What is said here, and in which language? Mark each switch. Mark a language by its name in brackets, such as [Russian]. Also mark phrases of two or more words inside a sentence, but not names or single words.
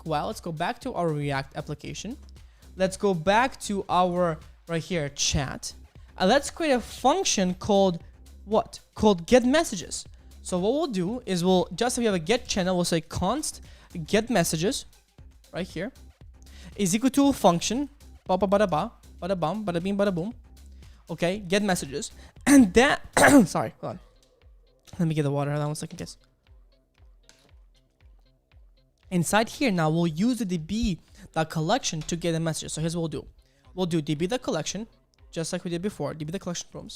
[English] Well, let's go back to our React application. Let's go back to our, right here, chat. And let's create a function called what? Called get messages. So what we'll do is just if we have a get channel, we'll say const get messages, right here, is equal to a function, bada bada bada bum, bada bing, bada boom. Okay, get messages. And that, sorry, hold on. Let me get the water. Hold on 1 second, guys. Inside here now, we'll use the db.collection to get a message. So here's what we'll do. We'll do db.collection, just like we did before, db.collection rooms.